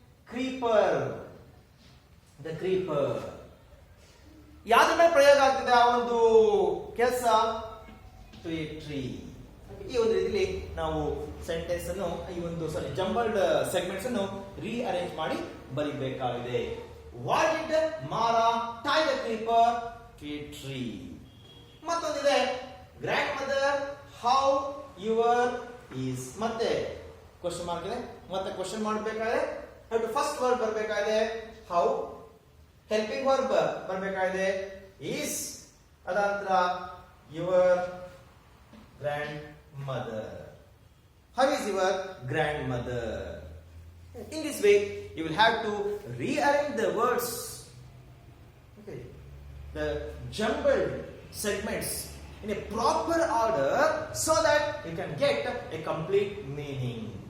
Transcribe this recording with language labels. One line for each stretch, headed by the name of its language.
Kannada: Creeper, the creeper. ಯಾವ್ದ್ರ ಮೇಲೆ ಪ್ರಯೋಗ ಆಗ್ತಿದೆ ಆ ಒಂದು ಕೆಲಸ?
English: To a tree.
Kannada: ಈ ಒಂದು ರೀತಿಯಲ್ಲಿ ನಾವು ಸೆಂಟೆನ್ಸ್ ಅನ್ನು ಈ ಒಂದು ಜಂಬಲ್ಡ್ ಸೆಗ್ಮೆಂಟ್ಸ್ ಅನ್ನು ರಿಅರೇಂಜ್ ಮಾಡಿ ಬರೀಬೇಕಾಗಿದೆ.
English: Why did Mara tie the creeper to a tree?
Kannada: ಮತ್ತೊಂದಿದೆ
English: Grand mother how your is.
Kannada: ಮತ್ತೆ ಕ್ವಶನ್ ಮಾರ್ಕ್ ಇದೆ. ಮತ್ತೆ ಕ್ವಶನ್ ಮಾಡಬೇಕಾಗಿದೆ. ಫಸ್ಟ್ ವರ್ಬ್ ಬರಬೇಕಾಗಿದೆ ಹೌ, ಹೆಲ್ಪಿಂಗ್ ವರ್ಬ್ ಬರಬೇಕಾಗಿದೆ is, ಅದಾಂತರ
English: Your grand mother. How is your grandmother? In this way you will have to rearrange the words. Okay, the jumbled segments in a proper order so that you can get a complete meaning.